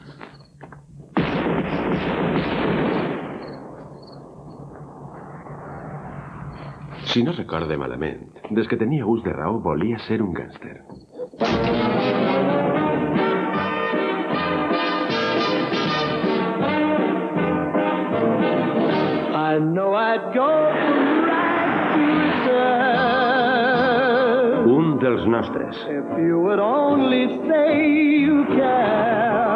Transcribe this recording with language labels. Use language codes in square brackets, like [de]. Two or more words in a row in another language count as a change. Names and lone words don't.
[ca] Si no recorde malament, des que tenia ús de raó volia ser un gàngster. [en] I know I'd go right to return [ca] Un dels nostres. [en] if you would only say you care.